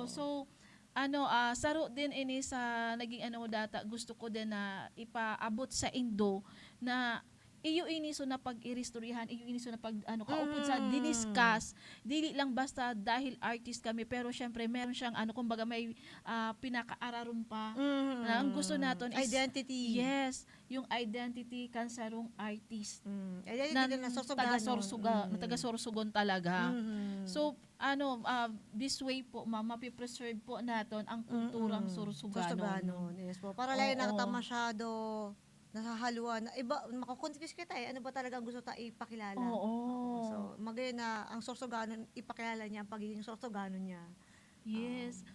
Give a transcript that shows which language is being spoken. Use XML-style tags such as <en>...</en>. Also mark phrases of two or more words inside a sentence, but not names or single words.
<bik>So saro din ini sa naging data gusto ko din na ipaabot sa Indo na iyo ini so na pag-iristoryahan, iyo ini so na pag kaupod sa diniscuss, dili lang</bik> <tl>basta dahil artist kami pero syempre meron siyang kumbaga</tl> <bik>may pinakaararon pa na ang gusto naton is Identity. yes, yung identity kan sarong artist Identity na taga-Sorsogon talaga. So</bik> <en>this way</en> <bik>po mapipreserve po naton ang kulturang Sorsoganon. Sorsoganon. Yes po. Para lang nakata masyado nasahaluan na iba mako-confuse kita ano ba talaga ang gusto ta ipakilala. Oo. So magayon na ang Sorsoganon ipakilala niya ang pagiging Sorsoganon niya. Yes.</bik>